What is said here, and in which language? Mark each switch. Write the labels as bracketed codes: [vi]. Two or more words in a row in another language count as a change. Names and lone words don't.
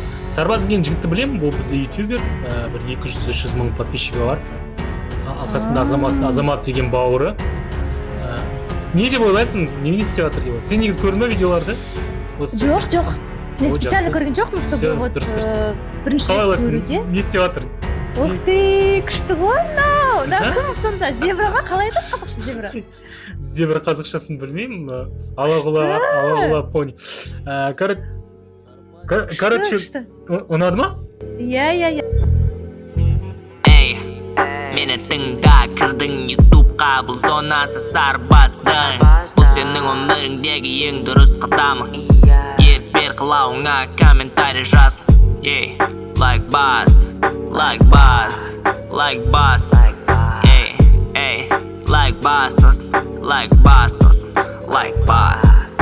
[kk] Сарбаз деген жігітті білемін, бұл бізде ютубер, бір 200-300 мың подписчигі бар. Арқасында Азамат деген бауыры. Не деп ойлайсың, не істеп жатыр деп ойлайсың? Сен негізі көрдің бе видеоларды? Жоқ. Мен специально көрген жоқпын, [ru] чтобы вот [kk] бірінші көруде. Не істеп жатыр? Ух ты, күшті ғой мынау. Кім сонда? Зебра ма? Қалай айтады қазақша зебра? Зебра қазақшасын білмеймін. Алағұла пони. Короче, ұнады ма? Иә. Мені тыңда, кірдің ютубқа, бұл зонасы Сарбаздың. Бұл сенің өміріңдегі ең дұрыс қадамың. Ерік бер қылауыңа комментарий жаз. [en] Like boss, like boss, like boss. Like boss, like boss, like boss.